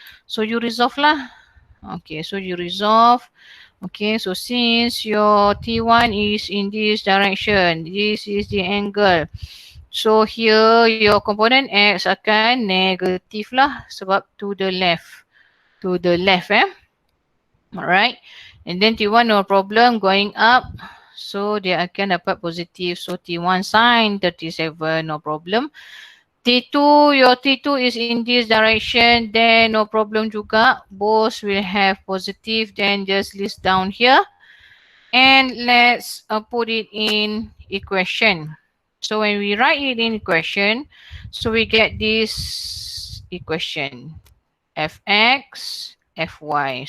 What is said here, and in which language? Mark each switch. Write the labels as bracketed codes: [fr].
[en] So you resolve lah. Okay, so you resolve. Okay, so since your T1 is in this direction, this is the angle. So here your component X [ms] akan negatif lah sebab [en] to the left. Alright. And then T1 no problem going up. [ms] So dia akan dapat positif. [en] So T1 sin 37 no problem. T2, your T2 is in this direction, then no problem juga. Both will have positive, then just list down here. And let's put it in equation. So when we write it in equation, so we get this equation fx, fy.